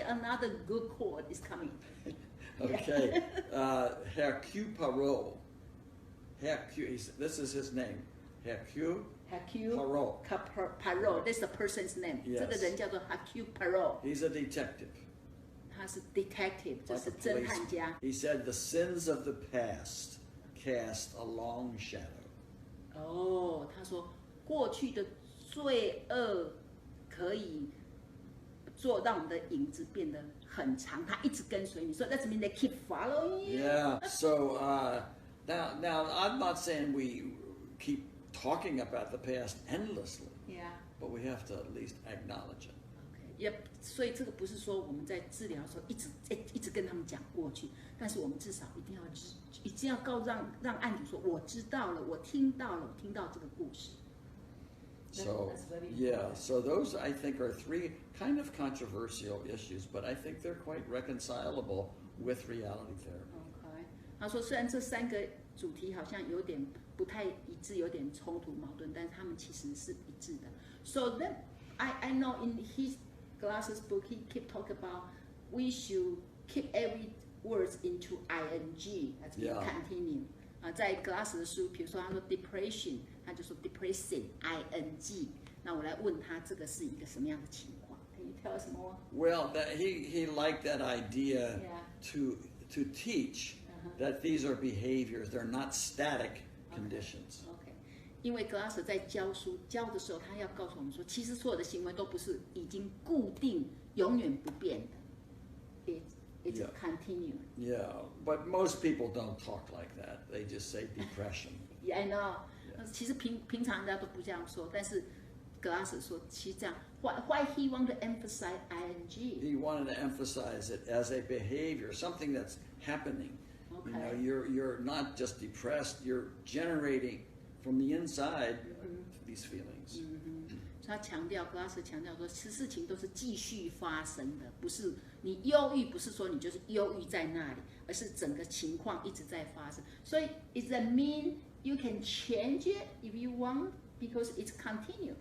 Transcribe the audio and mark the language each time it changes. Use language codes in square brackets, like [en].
[en] Another good quote is coming. Okay, Hercule Poirot. This is his name. Hercule Poirot. Poirot, that's the person's name. Yes. [zh] 這個人叫做 Hercule Poirot. [en] He's a detective. [zh] 他是 detective， 就是偵探家。 [en] He said the sins of the past cast a long shadow. [zh] 他說過去的罪惡可以做讓我們的影子變得很長，它一直跟隨你。 [en] So that means they keep following you. Yeah. So now I'm not saying we keep talking about the past endlessly. Yeah. But we have to at least acknowledge it. Okay. [zh] 所以这个不是说我们在治疗的时候一直跟他们讲过去，但是我们至少一定要让案主說我知道了，我聽到這個故事。 [en] So yeah, so those I think are three kind of controversial issues, but I think they're quite reconcilable with reality therapy. Okay. [zh] 他說雖然這三個主題好像有點不太一致，有點衝突矛盾，但是他們其實是一致的。 [en] So then I know in his Glass's book he keep talking about we should keep every words into ing as we continue. [zh] 在 Glass 的書，比如說他說 depression， 他就說 depressing ing。那我來問他這個是一個什麼樣的情況 ？ [en] Can you tell us more? Well, he liked that idea to teach that these are behaviors, they're not static conditions. [zh] OK， 因为格拉瑟在教书教的时候，他要告诉我们说，其实所有的行为都不是已经固定、永远不变的。 [en] It's a continuum. Yeah, but most people don't talk like that. They just say depression. Yeah, I know. [zh] 其实平常人家都不这样说，但是格拉瑟说，其实这样。 [en] Why he wanted to emphasize ing? He wanted to emphasize it as a behavior, something that's happening. Okay. You know, you're not just depressed. You're generating from the inside these feelings. [zh] 他强调，格拉瑟强调说，事情都是继续发生的，不是你忧郁，不是说你就是忧郁在那里，而是整个情况一直在发生。所以 [en] ，Does that mean you can change it if you want, because it's continuous?